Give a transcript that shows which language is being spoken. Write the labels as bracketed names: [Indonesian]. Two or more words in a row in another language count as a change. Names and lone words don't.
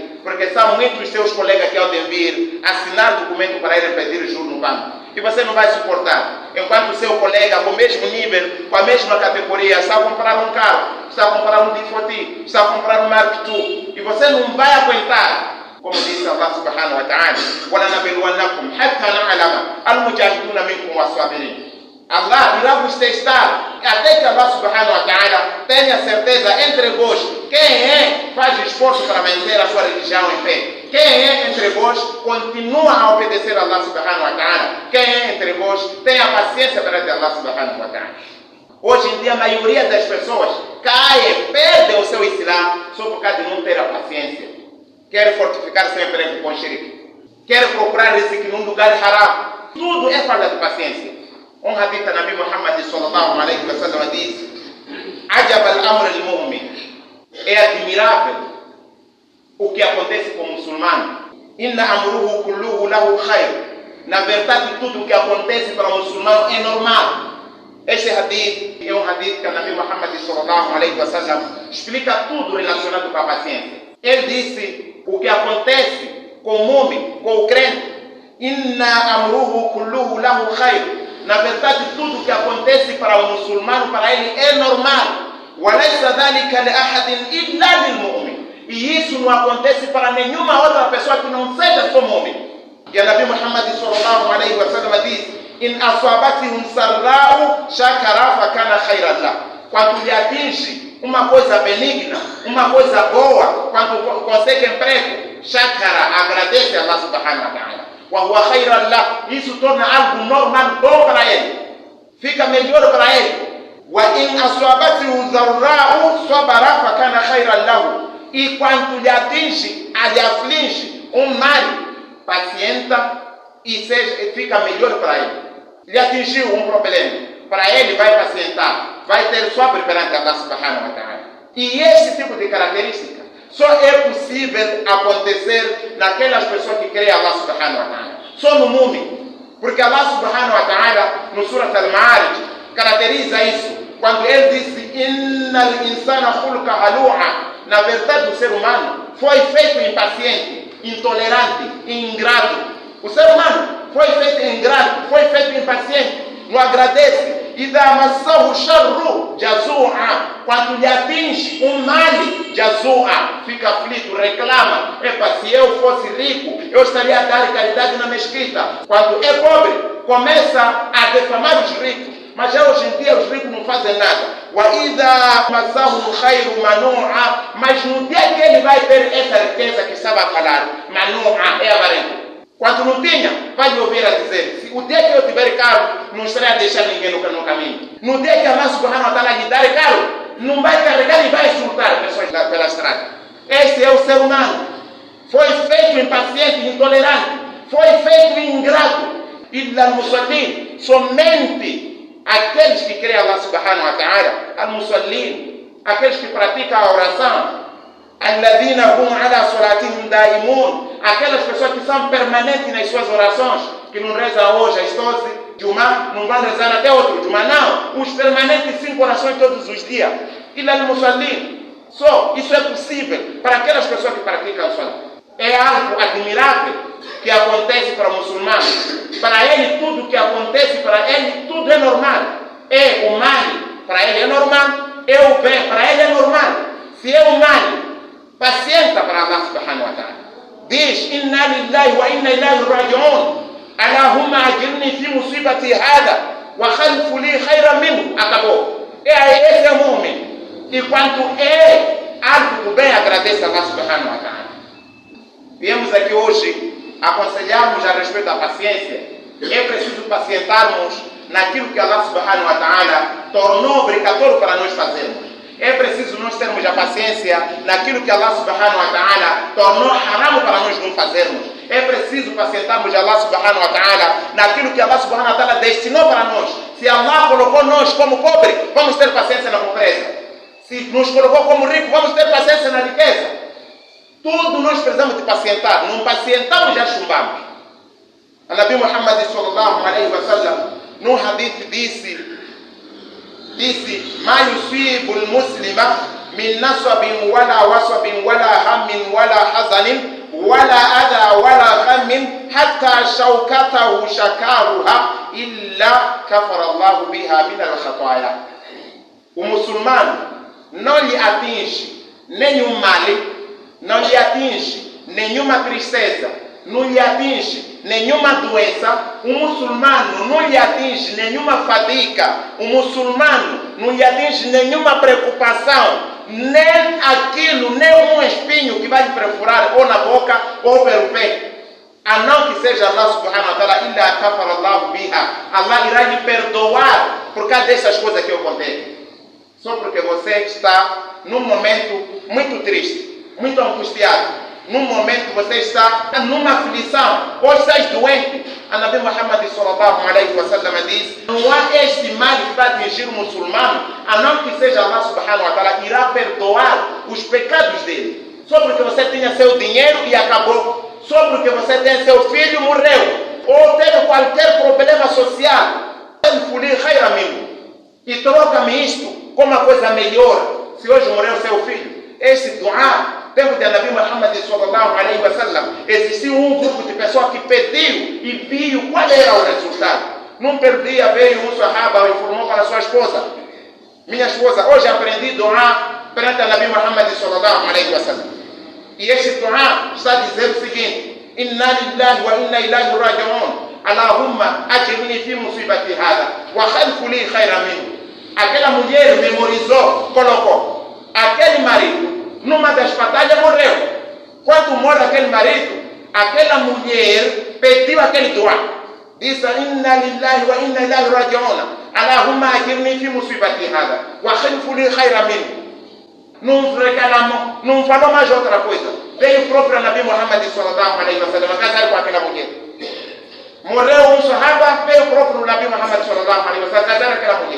[Portuguese] Porque são muitos seus colegas que ao vir assinar documento para irem pedir juros no banco. E você não vai suportar. Enquanto o seu colega, com o mesmo nível, com a mesma categoria, está a comprar um carro, está a comprar um D40, está a comprar um Mark II. E você não vai aguentar. Como disse [Arabic] الله سبحانه وتعالى, وَلَنَبِلُوَنَّكُمْ حَتَّى نَعْلَمَ الْمُجَاهِدُونَ مِنْكُمْ وَالصَّابِرِينَ. [Portuguese] Allah irá vos testar até que [Arabic] الله سبحانه وتعالى [Portuguese] tenha certeza entre vós quem faz esforço para manter a sua religião em pé. Quem entre vós continua a obedecer a [Arabic] الله سبحانه وتعالى. [Portuguese] Quem entre vós tem a paciência perante [Arabic] الله سبحانه وتعالى. [Portuguese] Hoje em dia a maioria das pessoas caem, perdem o seu Islã só por causa de não ter a paciência. Quer fortificar sempre com shirk. Quer procurar rizq num lugar haram. Tudo é falta de paciência. Um hadith da Nabi Muhammad [Arabic] صلى الله عليه وسلم [Portuguese] diz: [Arabic] عجب الأمر المؤمن. [Portuguese] É admirável o que acontece com o muçulmano. [Arabic] إن أمره كله له خير. [Portuguese] Na verdade, tudo o que acontece para o muçulmano é normal. Este hadith é um hadith que o Nabi Muhammad [Arabic] صلى الله عليه وسلم [Portuguese] explica tudo relacionado com a paciência. Ele disse o que acontece com o mu'min, com o crente. [Arabic] إن أمره كله له خير. [Portuguese] Na verdade, tudo que acontece para o muçulmano, para ele é normal. [Arabic] وَلَيْسَ ذَلِكَ لِأَحَدٍ إِلَّا لِلْمُؤْمِنِ. [Portuguese] E isso não acontece para nenhuma outra pessoa que não seja só mu'min. E a Nabi Muhammad [Arabic] صلى الله عليه وسلم [Portuguese] diz: [Arabic] إِنْ أَصَابَتْهُمْ سَرَّاءُ شَكَرَ فَكَانَ خَيْرًا لَهُ. [Portuguese] Quando lhe atinge uma coisa benigna, uma coisa boa, quando consegue emprego, shakara, agradece a [Arabic] الله سبحانه وتعالى. وَهُوَ خَيْرًا لَهُ. [Portuguese] Isso torna algo normal, bom para ele. Fica melhor para ele. [Arabic] وَإِنْ أَصَابَتْهُ ضَرَّاءُ صَبَرَ فَكَانَ خَيْرًا لَهُ. [Portuguese] E quando lhe atinge, lhe aflige um mal, pacienta e fica melhor para ele. Lhe atingiu um problema, para ele vai pacientar, vai ter sobre perante [Arabic] الله سبحانه وتعالى. [Portuguese] E esse tipo de característica só é possível acontecer naquelas pessoas que creem [Arabic] الله سبحانه وتعالى. [Portuguese] Só no mu'min. Porque [Arabic] الله سبحانه وتعالى, [Portuguese] no Surah Al-Ma'arij, caracteriza isso. Quando ele disse: [Arabic] إن الإنسان خلق هلوعا. [Portuguese] Na verdade, o ser humano foi feito impaciente, intolerante e ingrato. O ser humano foi feito ingrato, foi feito impaciente, não agradece. [Arabic] إذا مسه الشر جزوعا. [Portuguese] Quando lhe atinge um mal, jazua, fica aflito, reclama. Epa, se eu fosse rico, eu estaria a dar caridade na mesquita. Quando é pobre, começa a defamar os ricos. Mas já hoje em dia os ricos não fazem nada. [Arabic] وَإِذَا مَسَّهُ الْخَيْرُ مَنُوعًا. [Portuguese] Mas no dia que ele vai ter essa riqueza que estava a falar, manu'a, é avarento. Quando não tinha, vai me ouvir a dizer: o dia que eu tiver carro, não estarei a deixar ninguém no caminho. No dia que [Arabic] الله سبحانه وتعالى [Portuguese] lhe dar carro, não vai carregar e vai insultar pessoas pela estrada. Esse é o ser humano. Foi feito impaciente, intolerante. Foi feito ingrato. [Arabic] إلا المصلين. [Portuguese] Somente aqueles que creem [Arabic] الله سبحانه وتعالى, [Portuguese] al-musallin, aqueles que praticam a oração, [Arabic] الذين هم على صلاتهم دائمون. [Portuguese] Aquelas pessoas que são permanentes nas suas orações, que não rezam hoje às 12 de Jumá, não vão rezar até outro Jumá, não. Os permanentes 5 orações todos os dias. [Arabic] إلا المصلين. [Portuguese] Só isso é possível para aquelas pessoas que praticam o salat. É algo admirável que acontece para o muçulmano. Para ele tudo que acontece, para ele tudo é normal. É o mal, para ele é normal. É o bem, para ele é normal. Se é o mal, pacienta para [Arabic] الله سبحانه وتعالى. Diz: إنا لله وإنا إليه راجعون. اللهم أجرني في مصيبتي هذه واخلف لي خيرا منه. [Portuguese] Acabou. Esse é o mu'min. E quando é algo do bem, agradece a [Arabic] الله سبحانه وتعالى. [Portuguese] Viemos aqui hoje aconselharmos a respeito da paciência. É preciso pacientarmos naquilo que [Arabic] الله سبحانه وتعالى [Portuguese] tornou obrigatório para nós fazermos. É preciso nós termos a paciência naquilo que [Arabic] الله سبحانه وتعالى [Portuguese] tornou haram para nós não fazermos. É preciso pacientarmos [Arabic] الله سبحانه وتعالى [Portuguese] naquilo que [Arabic] الله سبحانه وتعالى [Portuguese] destinou para nós. Se Allah colocou nós como pobre, vamos ter paciência na pobreza. Se nos colocou como rico, vamos ter paciência na riqueza. Tudo nós precisamos de pacientar. Não pacientamos, já chumbamos. [Arabic] A Nabi Muhammad صلى الله عليه وسلم, [Portuguese] num hadith disse: [Arabic] ما يصيب المسلم من نصب ولا وصب ولا هم ولا حزن ولا أذى ولا غم حتى شوكته يشاكها إلا كفر الله بها من الخطايا. [Portuguese] O muçulmano não lhe atinge nenhum mal, não lhe atinge nenhuma tristeza, não lhe atinge nenhuma doença. O muçulmano não lhe atinge nenhuma fadiga, o muçulmano não lhe atinge nenhuma preocupação, nem aquilo, nem um espinho que vai lhe perfurar ou na boca ou pelo pé, a não que seja [Arabic] الله سبحانه وتعالى, إلا كفر الله بها. [Portuguese] Allah irá lhe perdoar por causa dessas coisas que eu contei. Só porque você está num momento muito triste, muito angustiado, num momento você está numa aflição, ou estás doente. A Nabi Muhammad [Arabic] صلى الله عليه وسلم [Portuguese] diz: não há este mal que vai atingir o muçulmano, a não que seja [Arabic] الله سبحانه وتعالى [Portuguese] irá perdoar os pecados dele. Só porque você tinha seu dinheiro e acabou, só porque você tem seu filho morreu, ou teve qualquer problema social, e troca-me isto com uma coisa melhor. Se hoje morreu seu filho, esse dua, tempo de Nabi Muhammad [Arabic] صلى الله عليه وسلم, [Portuguese] existiu um grupo de pessoas que pediu e viu qual era o resultado. Num dia veio um sahaba e informou para sua esposa: minha esposa, hoje aprendi dua perante Nabi Muhammad [Arabic] صلى الله عليه وسلم. [Portuguese] E este dua está dizendo o seguinte: [Arabic] إنا لله وإنا إليه راجعون. اللهم أجرني في مصيبتي هذه واخلف لي خيرا منه. [Portuguese] Aquela mulher memorizou, colocou. Aquele marido, numa das batalhas, morreu. Quando morre aquele marido, aquela mulher pediu aquele dua. Disse: [Arabic] إنا لله وإنا إليه راجعون. اللهم أجرني في مصيبتي هذه واخلف لي خيرا منه. [Portuguese] Não reclamou, não falou mais outra coisa. Veio o próprio Nabi Muhammad [Arabic] صلى الله عليه وسلم [Portuguese] casar com aquela mulher. Morreu um sahaba, veio o próprio Nabi Muhammad [Arabic] صلى الله عليه وسلم [Portuguese] casar com aquela mulher.